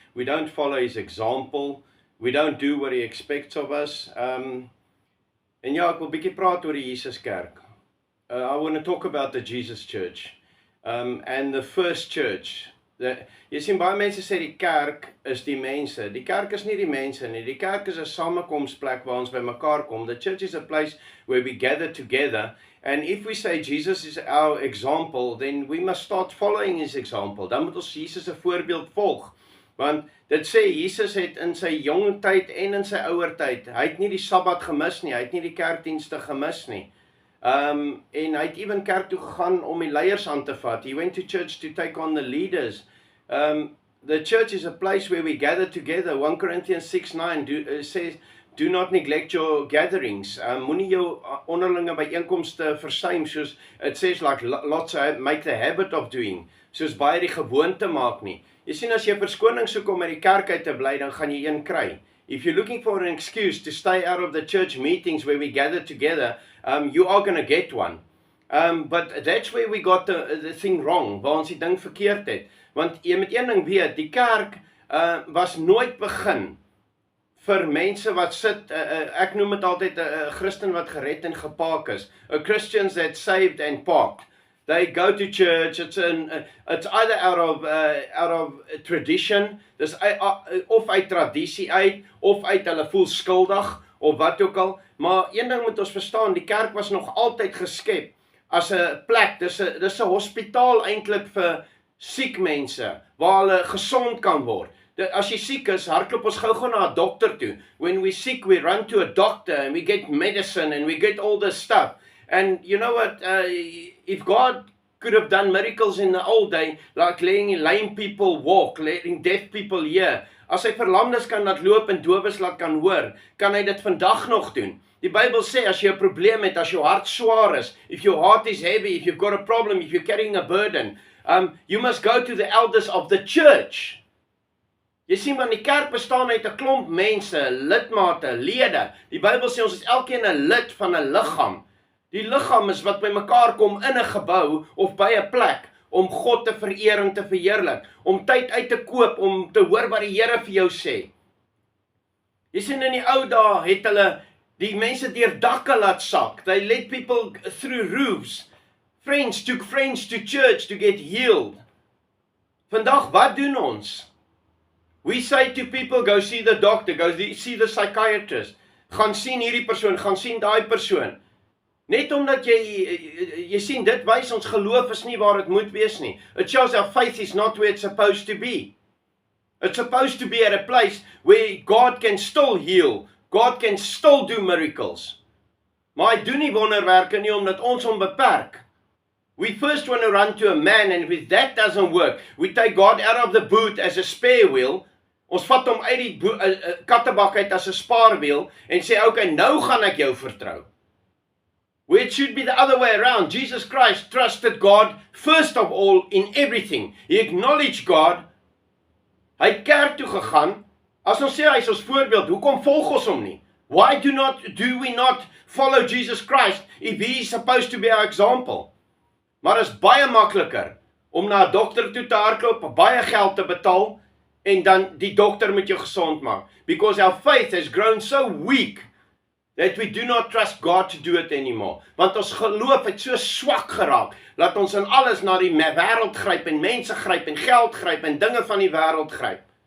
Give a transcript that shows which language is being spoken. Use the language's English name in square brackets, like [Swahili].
[English] We don't follow his example. We don't do what he expects of us. [Afrikaans] En ja, ek wil bietjie praat oor die Jesus Kerk. [English] I want to talk about the Jesus Church. And the first church. [Afrikaans] Jy sien, baie mense sê die kerk is die mense. Die kerk is nie die mense nie. Die kerk is 'n samekomsplek waar ons by mekaar kom. [English] The church is a place where we gather together. And if we say Jesus is our example, then we must start following his example. [Afrikaans] Dan moet ons Jesus se voorbeeld volg. Want dit sê Jesus het in sy jong tyd en in sy ouer tyd, hy het nie die Sabbat gemis nie, hy het nie die kerkdienste gemis nie. En hy het ewen kerk toe gegaan om die leiers aan te vat. [English] He went to church to take on the leaders. The church is a place where we gather together. 1 Corinthians 6:9 says, do not neglect your gatherings. [Afrikaans] Moenie jou onderlinge byeenkomste versuim, soos [English] it says, like lots make the habit of doing, [Afrikaans] soos baie die gewoonte maak nie. Jy sien, as jy verskoning soek om uit die kerk uit te bly, dan gaan jy een kry. [English] If you're looking for an excuse to stay out of the church meetings where we gather together, you are going to get one. But that's where we got the thing wrong, [Afrikaans] waar ons die ding verkeerd het. Want jy moet een ding weet, die kerk was nooit begin vir mense wat sit, ek noem dit altyd 'n Christen wat gered en gepark is. [English] A Christians that saved and parked. They go to church, it's either out of tradition, [Afrikaans] dis of uit tradisie uit, of uit hulle voel skuldig, of wat ook al. Maar een ding moet ons verstaan, die kerk was nog altyd geskep as 'n plek, dis 'n hospitaal eintlik vir siek mense, waar hulle gesond kan word. As jy siek is, hardloop ons gou na 'n dokter toe. [English] When we sick, we run to a doctor and we get medicine and we get all this stuff. And you know what, if God could have done miracles in the old day, like letting lame people walk, letting deaf people hear, [Afrikaans] as hy verlamdes kan laat loop en dowes laat kan hoor, kan hy dit vandag nog doen. Die Bybel sê, as jy 'n probleem het, as jou hart swaar is, [English] if your heart is heavy, if you've got a problem, if you're carrying a burden, you must go to the elders of the church. [Afrikaans] Jy sien, want die kerk bestaan uit 'n klomp mense, lidmate, lede. Die Bybel sê ons is elkeen 'n lid van 'n liggaam. Die liggaam is wat by mekaar kom in 'n gebou of by 'n plek om God te vereer en te verheerlik, om tyd uit te koop om te hoor wat die Here vir jou sê. Jy sien, in die ou dae het hulle die mense deur dakke laat sak. [English] They let people through roofs. Friends took friends to church to get healed. [Afrikaans] Vandag, wat doen ons? [English] We say to people, go see the doctor, go see the psychiatrist. [Afrikaans] Gaan sien hierdie persoon, gaan sien daai persoon. Net omdat jy sien, dit wys ons geloof is nie waar dit moet wees nie. [English] It shows our faith is not where it's supposed to be. It's supposed to be at a place where God can still heal. God can still do miracles. [Afrikaans] Maar hy doen nie wonderwerke nie omdat ons hom beperk. [English] We first want to run to a man, and if that doesn't work, we take God out of the boot as a spare wheel. [Afrikaans] Ons vat hom uit die kattebak uit as 'n spaarwiel en sê, okay, nou gaan ek jou vertrou. [English] Where it should be the other way around. Jesus Christ trusted God first of all in everything. He acknowledged God. [Afrikaans] Hy het kerk toe gegaan. As ons sê hy is ons voorbeeld, hoekom volg ons hom nie? [English] Why do we not follow Jesus Christ if he is supposed to be our example? [Afrikaans] Maar is baie makliker om na 'n dokter toe te hardloop, baie geld te betaal, en dan die dokter moet jou gesond maak. [English] Because our faith has grown so weak that we do not trust God to do it anymore. [Afrikaans] Want ons geloof het so swak geraak, dat ons in alles na die wêreld gryp, en mense gryp, en geld gryp, en dinge van die wêreld gryp.